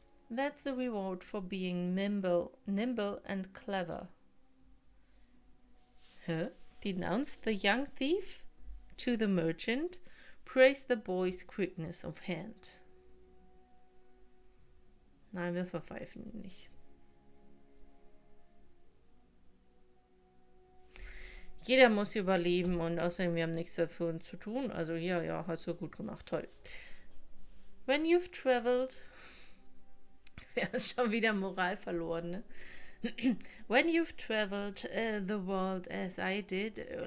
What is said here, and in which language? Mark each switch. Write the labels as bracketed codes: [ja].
[en] That's the reward for being nimble and clever. Huh? Denounced the young thief? To the merchant, praised the boy's quickness of hand. [de] Nein, wir verpfeifen ihn nicht. Jeder muss überleben und außerdem, wir haben nichts dafür zu tun. Also ja, hast du gut gemacht, toll. [en] When you've traveled... [de] Wir haben schon wieder Moral verloren, ne? [en] When you've traveled the world as I did...